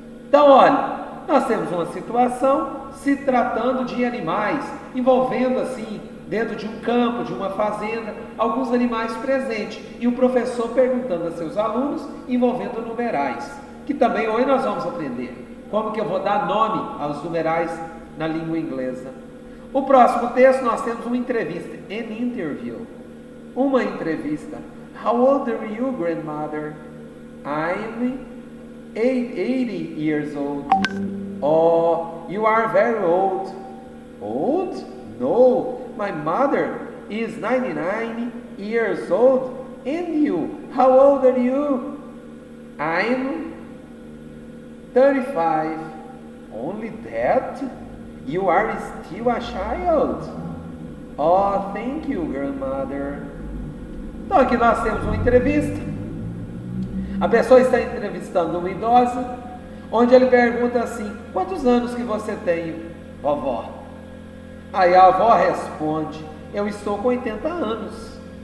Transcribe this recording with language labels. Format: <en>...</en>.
<pt>Então, olha, nós temos uma situação se tratando de animais, envolvendo assim, dentro de um campo, de uma fazenda, alguns animais presentes, e o professor perguntando a seus alunos, envolvendo numerais, que também hoje nós vamos aprender. como que eu vou dar nome aos numerais na língua inglesa. O próximo texto nós temos uma entrevista,</pt> <en>an interview,</en> <pt>uma entrevista.</pt> <en>How old are you, grandmother? I'm 80 years old. Oh, you are very old. Old? No, my mother is 99 years old. And you? How old are you? I'm 35. Only that? You are still a child. Oh, thank you, grandmother.</en> <pt>Então aqui nós temos uma entrevista. A pessoa está entrevistando uma idosa, onde ele pergunta assim: quantos anos que você tem, vovó? Aí a avó responde: eu estou com 80 anos.</pt>